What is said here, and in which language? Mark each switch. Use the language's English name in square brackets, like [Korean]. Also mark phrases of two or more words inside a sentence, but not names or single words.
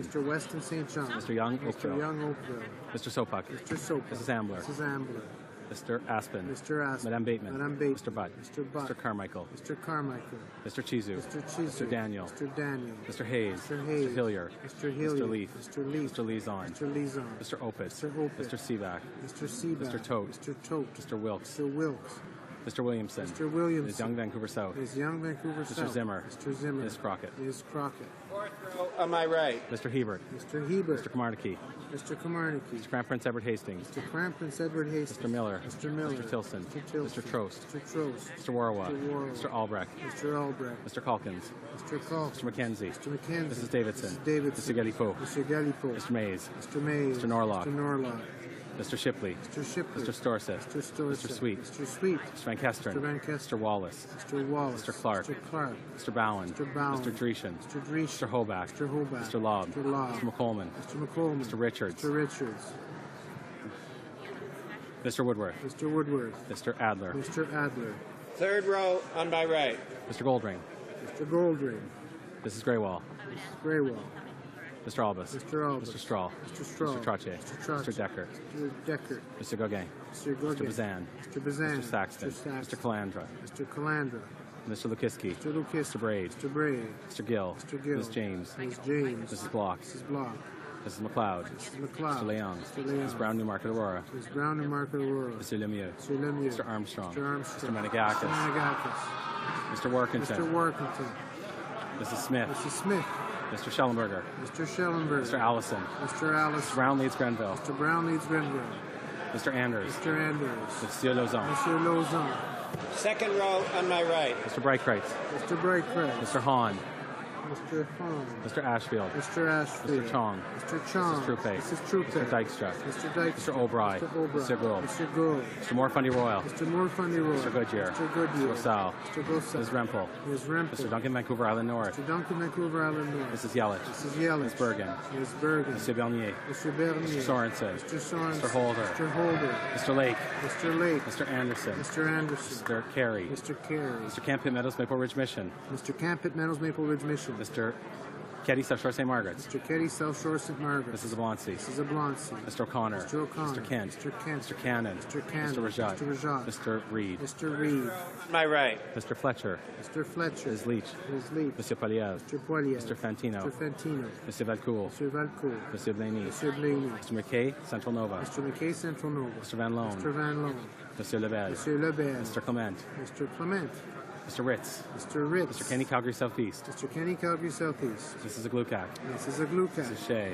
[English] Mr. Weston St. John. Mr. Young, Mr. Oakville. Young, Oakville. Mr. Sopuck. Mr. Soap. Mrs. Ambler. Mrs. Ambler. Mr. Aspen. Mr. Aspen. Madame Bateman. Madame Bateman. Mr. Butt. Mr. Butt. Mr. Carmichael. Mr. Carmichael. Mr. Chizu. Mr. Chizu. Mr. Daniel. Mr. Daniel. Mr. Hayes. Mr. Hayes. Mr. Hillier. Mr. Hillier. Mr. Leaf. Mr. Leaf. Mr. Lezon. Mr. Lezon. Mr. Opitz. Mr. Opitz. Mr. Seaback. Mr. Seaback. Mr. Tote. Mr. Tote. Mr. Wilkes. Mr. Wilkes. Mr. Williamson. Mr. Williamson. Ms. Young, Vancouver South. Ms. Young, Vancouver Mr. South. Zimmer. Mr. Zimmer. Ms. Crockett. Ms. Crockett. Fourth row on my right. Mr. Hebert. Mr. Hebert. Mr. Kamarnicki. Mr. Kamarnicki. Mr. Crown Prince Edward Hastings. Mr. Crown Prince Edward Hastings. Mr. Miller. Mr. Miller. Mr. Tilson. Mr. Tilson. Mr. Trost. Mr. Trost. Mr. Warwa. Mr. Warwa. Mr. Albrecht. Mr. Albrecht. Mr. Calkins. Mr. Calkins. Mr. McKenzie. Mr. McKenzie. Mrs. Davidson. Mrs. Davidson. Mr. Galipo. Mr. Galipo. Mr. Mays. Mr. Mays. Mr. Norlock. Mr. Norlock. Mr. Shipley. Mr. Shipley. Mr. Storseth. Mr. Storseth. Mr. Sweet. Mr. Sweet. Mr. Van Kesteren. Mr. Van Kesteren. Mr. Wallace. Mr. Wallace. Mr. Clark. Mr. Clark. Mr. Bowen. Mr. Bowen. Mr. Dreeshen. Mr. Dreeshen. Mr. Hoback. Mr. Hoback. Mr. Lobb. Mr. Lobb. Mr. McColeman. Mr. McColeman. Mr. Richards. Mr. Richards. Mr. Woodworth. Mr. Woodworth. Mr. Adler. Mr. Adler. Third row on my right. Mr. Goldring. Mr. Goldring. Mrs. Graywall. Mrs. Graywall. Mr. Albus. Mr. Albus. Mr. Strahl. Mr. Strahl. Mr. Trache. Mr. Trache. Mr. Decker. Mr. Decker. Mr. Gauguin. Mr. Mr. Gauguin. Bazan. Mr. Bazan. Mr. Saxton. Mr. Saxton. Mr. Calandra. Mr. Calandra. Mr. Lukiski. Mr. Lucas. Mr. Braid. Mr. Braid. Mr. Gill. Mr. Gill. Ms. James. Ms. James. Mrs. Block. Mrs. Block. Mrs. McLeod. Mrs. McLeod. Mr. Leon. Mr. Leon. Ms. Brown, Newmarket, Aurora. Ms. Brown and Market Aurora. Mr. Lemieux. Mr. Lemieux. Mr. Armstrong. Mr. Armstrong. Mr. Menegakis. Mr. Menegakis. Mr. Workington. Mr. Workington. Mrs. Smith. Mrs. Smith. Mr. Schellenberger. Mr. Schellenberger. Mr. Allison. Mr. Allison. Mr. Brown leads Grenville. Mr. Brown leads Grenville. Mr. Anders. Mr. Anders. [French] Monsieur Lauzon. [English] Mr. Lauzon. Second row on my right. Mr. Breitkreitz. Mr. Breitkreitz. Mr. Hahn. Mr. Hahn. Mr. Ashfield. Mr. Ashfield. Mr. Chong. Mr. Chong. Mrs. Trupe. Mrs. Trupe. Mr. Dykstra. Mr. Dykstra. Mr. O'Brien. Mr. O'Brien. Mr. Gould. Mr. Gould. Mr. Morfundy Royal. Mr. Morfundy Royal. Mr. Goodyear. Mr. Goodyear. Mr. Rosal. Mr. Gosal. Ms. Rempel. Ms. Rempel. Mr. Duncan, Vancouver Island North. Mr. Duncan, Vancouver Island North. Mrs. Yelich. Mrs. Yelich. Ms. Bergen. Ms. Bergen. Mr. Bernier. Mr. Bernier. Mr. Sorensen. Mr. Sorensen. Mr. Holder. Mr. Holder. Mr. Lake. Mr. Lake. Mr. Anderson. Mr. Anderson. Mr. Carey. Mr. Carey. Mr. Campion Meadows, Maple Ridge Mission. Mr. Campit Meadows, Maple Ridge Mission. Mr. Keddy, South Shore, St. Margaret's. Mr. Keddy, South Shore, St. Margaret's. Mrs. Ablonsi. Mrs. Ablonsi. Mr. O'Connor. Mr. O'Connor. Mr. Kent. Mr. Kent. Mr. Cannon. Mr. Cannon. Mr. Rajat. Mr. Rajat. Mr. Reed. Mr. Reed. My right. Mr. Fletcher. Mr. Fletcher. Ms. Leach. Ms. Leach. [French] Monsieur Poliev. [English] Mr. Poilier. Mr. Fantino. Mr. Fantino. [French] Monsieur Valcourt. [English] Mr. Valcourt. [French] Monsieur Blaney. [English] Mr. Blaney. Mr. McKay, Central Nova. Mr. McKay, Central Nova. Mr. Van Loan. Mr. Van Loan. [French] Monsieur Lebel. Monsieur Lebel. [English] Mr. Clement. Mr. Clement. Mr. Ritz. Mr. Ritz. Mr. Kenny, Calgary Southeast. Mr. Kenny, Calgary Southeast. Mrs. Aglukak. Mrs. Aglukak. Mrs. Shea.